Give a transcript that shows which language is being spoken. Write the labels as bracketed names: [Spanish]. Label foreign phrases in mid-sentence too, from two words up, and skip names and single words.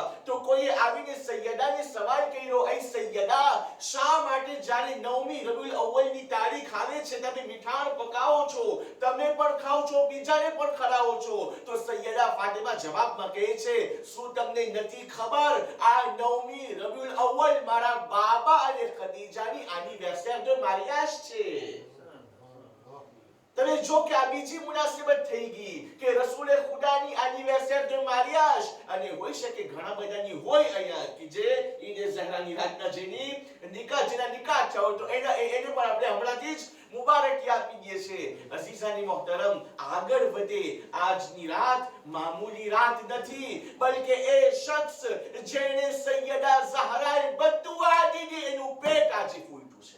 [Gujarati] તો કોઈએ આવીને સૈયદાને સવાલ કર્યો, એ સૈયદા, શા માટે જ્યારે 9મી રબીઉલ અવ્વલની તારીખ આવે છે તમે મીઠાણ પકાવો છો, તમે પણ ખાઓ છો, બીજાને પણ ખવડાવો છો? તો સૈયદા ફાતિમા જવાબમાં કહે છે, શું તમને નથી ખબર આ 9મી રબીઉલ અવ્વલ મારા બાબા અને ખદીજાની એનિવર્સરી [French] de mariage [Gujarati] છે. તમે જો કે આ બીજી મુનાસિબત થઈ ગઈ કે રસૂલે ખુદાની એનિવર્સરી [French] de mariage, [Gujarati] અને હોઈ શકે ઘણા બધાની હોય અહીંયા કે જે ઈદે ઝહરાની રાતના જેની જેના નિકાહ થયો, તો એને પણ આપણે હમણાંથી જ મુબારકી આપી દઈએ છીએ. અઝીઝાની મોહતરમ, આગળ વધે. આજની રાત મામૂલી રાત નથી, બલકે એ શખ્સ જેણે સૈયદા ઝહરાએ બદુઆ દીધી એનું પેટ આજે ફૂટ્યું છે.